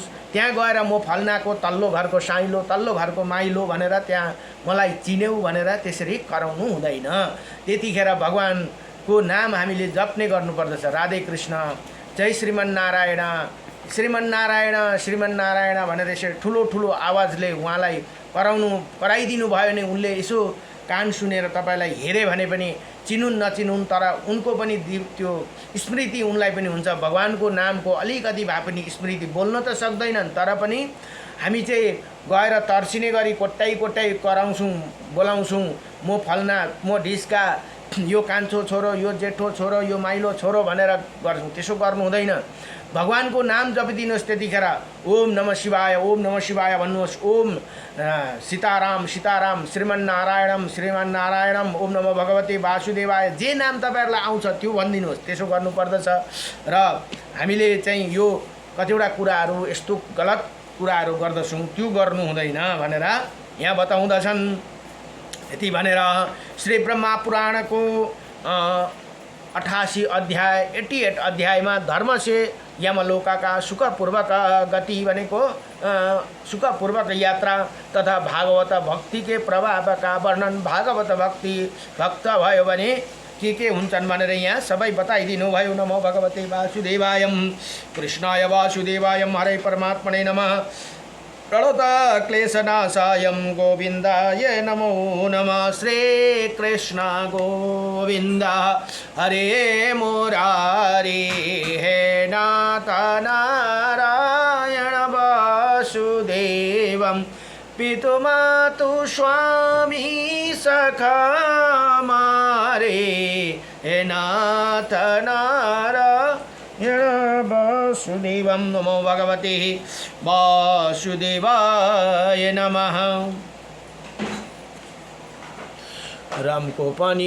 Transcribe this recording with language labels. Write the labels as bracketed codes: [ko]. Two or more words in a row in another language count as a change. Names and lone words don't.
[ne] त्यहाँ गएर म फल्नाको तल्लो घरको साइलो तल्लो घरको माइलो भनेर त्यहाँ मलाई चिन्यौ भनेर त्यसरी कराउनु हुँदैन। त्यतिखेर भगवानको नाम हामीले जप्ने गर्नुपर्दछ। राधे कृष्ण जय श्रीमन्नारायण श्रीमन्नारायण श्रीमन्नारायण भनेर यसरी ठुलो ठुलो आवाजले उहाँलाई कराइदिनु भयो भने उनले यसो कान सुनेर तपाईँलाई हेरे भने पनि चिनुन् नचिनुन् तर उनको पनि त्यो स्मृति उनलाई पनि हुन्छ। भगवानको नामको अलिकति भए पनि स्मृति बोल्न त सक्दैनन् तर पनि हामी चाहिँ गएर तर्सिने गरी कोट्टाइ कराउँछौँ बोलाउँछौँ म फल्ना म ढिस्का यो कान्छो छोरो यो जेठो छोरो यो माइलो छोरो भनेर गर्छौँ। त्यसो गर्नु हुँदैन। भगवानको नाम जपिदिनुहोस्। त्यतिखेर [sa] ओम नमः शिवाय [ne] भन्नुहोस्। [sa] ओम सीताराम सीताराम श्रीमन्नारायणम श्रीमन्नारायणम ओम नमः भगवते वासुदेवाय [ne] जे नाम तपाईँहरूलाई आउँछ त्यो भनिदिनुहोस्। त्यसो गर्नुपर्दछ। र हामीले चाहिँ यो कतिवटा कुराहरू यस्तो गलत कुराहरू गर्दछौँ त्यो गर्नु हुँदैन भनेर यहाँ बताउँदछन्। यति भनेर श्री ब्रह्मा पुराणको 88 अध्याय 88 अध्यायमा [hi] धर्म से यमलोका सुखपूर्वक गति [ne] भनेको सुखपूर्वक यात्रा [hi] तथा भागवत भक्ति के प्रभाव का वर्णन। [ne] भागवत भक्ति भक्त भयो भने के हुन्छन् भनेर यहाँ सबै बताइदिनु भयो। [sa] नमो भगवते वासुदेवायम कृष्णाय वासुदेवायम हरे परमात्मने नमः। प्रणत क्लेशनाशायं गोविन्दाय नमो नमः। श्री कृष्ण गोविन्द हरे मुरारी हे नाथ नारायण वासुदेवं पितुमातु स्वामी सखा मारे हे नाथ नारायण वासुदेवं। नमो भगवते वासुदेवाय नमः। [ne] राम को पानी